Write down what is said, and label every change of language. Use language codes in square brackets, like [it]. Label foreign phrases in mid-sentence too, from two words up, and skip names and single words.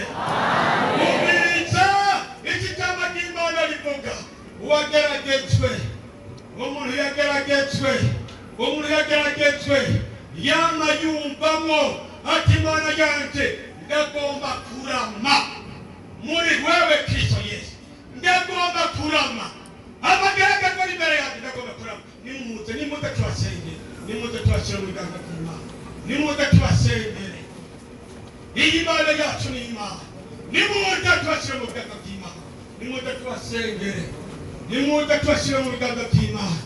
[rn] Umviriza iki jambo ry'Imana rivuga uwageragejwe, umuntu yageragejwe yama yumvamo ati Imana yanje ndagomba kurama muri wewe Kristo Yesu, ndagomba kurama. [rw] Amageragezwa ari imbere yanjye ndagomba kurama. Nimuze tubasengere, nimuze tubashyire mu biganza by'Imana, nimuze tubasengere. Iyi Mana yacu ni Imana, nimuze tubashyire mu biganza by'Imana, nimuze tubasengere, nimuze tubashyire mu biganza by'Imana.